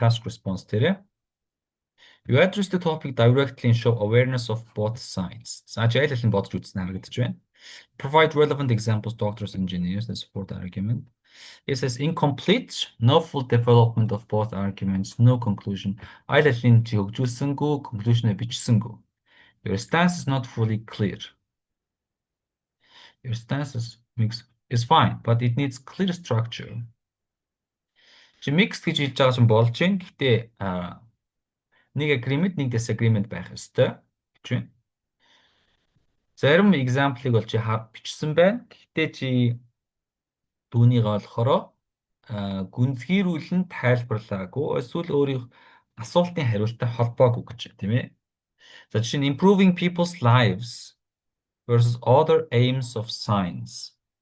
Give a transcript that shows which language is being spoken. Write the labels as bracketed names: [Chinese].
[English] Task response дээрээ. You address the topic directly and show awareness of both sides. [Mongolian] За чи аль аль нь бодож үзсэн харагдаж байна. [English] Provide relevant examples, doctors, engineers that support the argument. It says incomplete, no full development of both arguments, no conclusion. [Mongolian] Аль аль нь чи хөгжүүлсэнгүй, conclusion-ыг бичсэнгүй. [English] Your stance is not fully clear. Your stance is fine, but it needs clear structure. [Mongolian] Чи mixed гэж хэлж байгаа чинь болж байна. Гэхдээ нэг agreement, нэг disagreement байх ёстой гэж байна. Зарим example-ыг бол чи бичсэн байна. Гэхдээ чи түүнийг болохоор гүнзгийрүүлэн тайлбарлаагүй эсвэл өөрийн асуултын хариулттай холбоогүй гэж байна, тийм ээ. За жишээ нь [English] improving people's lives versus other aims of science.